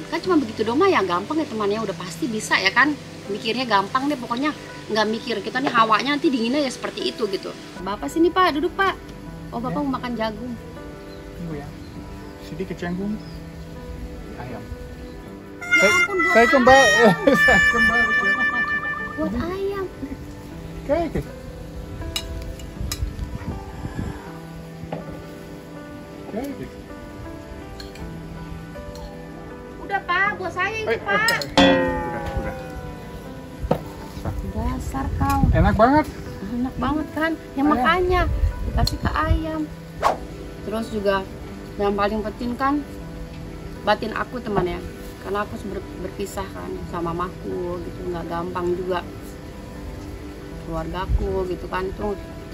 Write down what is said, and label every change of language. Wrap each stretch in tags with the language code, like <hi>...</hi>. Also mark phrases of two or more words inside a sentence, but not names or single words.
<id>Kan cuma begitu doang ya, gampang ya temannya, udah pasti bisa ya kan. Mikirnya gampang deh pokoknya, nggak mikir kita nih hawanya nanti dinginnya ya seperti itu gitu. Bapak sini Pak, duduk Pak. Oh Bapak mau makan jagung. Tunggu ya, sedikit jagung, ayam. Ya ampun, Saya kembali. buat ayam.</id> <nl>Kijk eens. Kijk eens.</nl> <id>Udah Pak, buat saya itu Pak. Udah. Dasar kau. Enak banget. Enak banget kan, ya makanya dikasih ke ayam. Terus juga yang paling penting kan batin aku teman ya, karena aku berpisah kan sama mamaku gitu, nggak gampang juga keluargaku gitu kan.</id>